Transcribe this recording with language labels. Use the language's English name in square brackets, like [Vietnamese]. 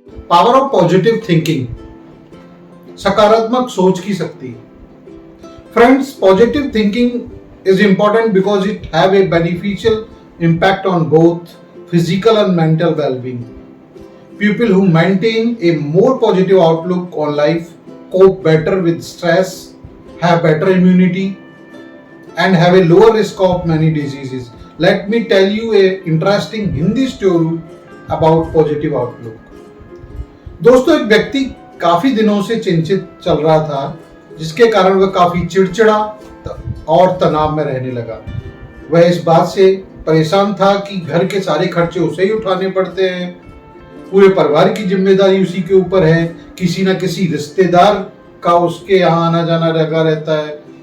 [English] power of positive thinking, [Hindi] सकारात्मक सोच की शक्ति। [English] Friends, positive thinking is important because it have a beneficial impact on both physical and mental well-being. People who maintain a more positive outlook on life cope better with stress, have better immunity, and have a lower risk of many diseases. Let me tell you a interesting Hindi story about positive outlook. [Hindi] दोस्तों, एक व्यक्ति काफी दिनों से चिंतित चल रहा था, जिसके कारण वह काफी चिड़चिड़ा और तनाव में रहने लगा। वह इस बात से परेशान था कि घर के सारे खर्चे उसे ही उठाने पड़ते हैं, पूरे परिवार की जिम्मेदारी उसी के ऊपर है, किसी न किसी रिश्तेदार का उसके यहाँ आना जाना लगा रहता है।